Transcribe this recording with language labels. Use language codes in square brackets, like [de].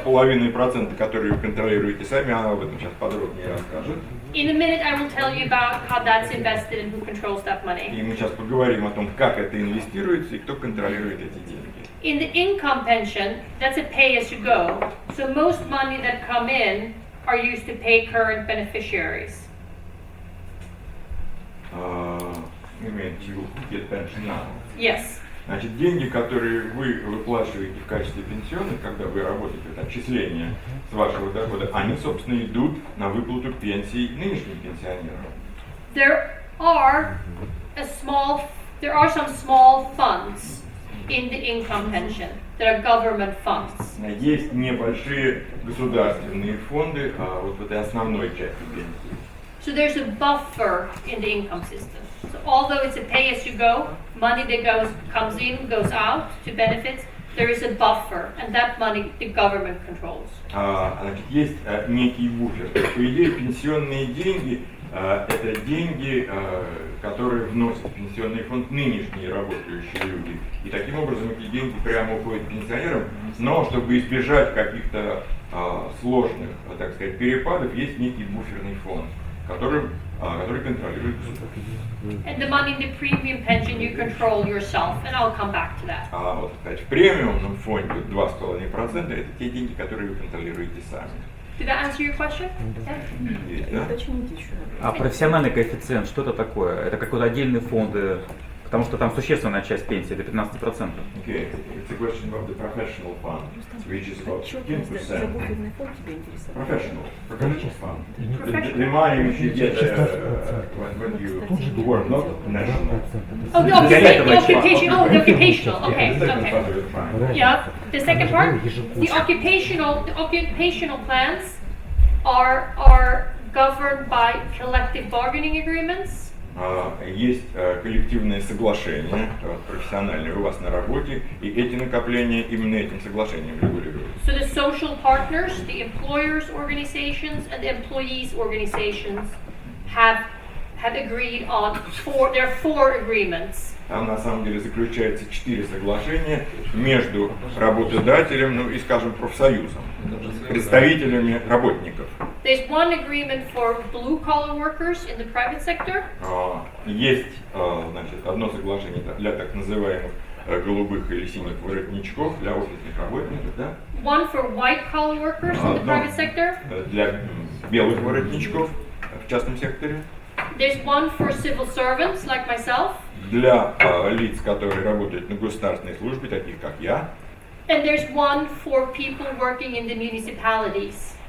[ru] 2,5%, которые вы контролируете сами, она об этом сейчас подробнее расскажет. [en] In a minute, I will tell you about how that's invested and who controls that money. [ru] И мы сейчас поговорим о том, как это инвестируется и кто контролирует эти деньги. [en] In the income pension, that's a pay-as-you-go. So most money that come in are used to pay current beneficiaries. You mean you get pension now? Yes. [ru] Значит, деньги, которые вы выплачиваете в качестве пенсионных, когда вы работаете, это отчисления с вашего дохода, они, собственно, идут на выплату пенсий нынешним пенсионерам. [en] There are some small funds in the income pension that are government funds. [ru] Есть небольшие государственные фонды вот в этой основной части пенсии. [en] So there's a buffer in the income system. So although it's a pay-as-you-go, money that comes in, goes out to benefits, there is a buffer, and that money the government controls. [ru] Значит, есть некий буфер. По идее, пенсионные деньги это деньги, которые вносят в пенсионный фонд нынешние работающие люди. И таким образом эти деньги прямо уходят пенсионерам, но чтобы избежать каких-то сложных, так сказать, перепадов, есть некий буферный фонд, который контролирует государство. [en] And the money in the premium pension you control yourself, and I'll come back to that. [ru] А вот, кстати, в премиумном фонде 2,5% это те деньги, которые вы контролируете сами. [en] Did that answer your question? [ru] Есть, да? Уточните еще. А профессиональный коэффициент, что это такое? Это какой-то отдельный фонд, Потому что там существенная часть пенсии, до 15%. [en] Okay, it's a question about the professional fund, which is about 15%. [ru] Забуферный фонд тебя интересовал? [en] Professional fund. The money which you get when you work, not national. Oh, the occupation. Oh, the occupational. Okay, Second part okay. of the fund. Yeah. The second part, the occupational plans are governed by collective bargaining agreements. [ru] Есть коллективные соглашения профессиональные у вас на работе, и эти накопления именно этим соглашением регулируются. [en] So the social partners, the employers' organizations, and the employees' organizations have agreed on there are 4 agreements. [ru] Там на самом деле заключается 4 соглашения между работодателем, ну и, скажем, профсоюзом, представителями работников. [en] There's one agreement for blue-collar workers in the private sector. [ru] Есть, значит, одно соглашение для так называемых голубых или синих воротничков, для офисных работников, да? [en] One for white-collar workers in the private sector. [ru] Для белых воротничков в частном секторе. [en] There's one for civil servants like myself. [ru] Для лиц, которые работают на государственной службе, таких как я. [en] And there's one for people working in the municipalities.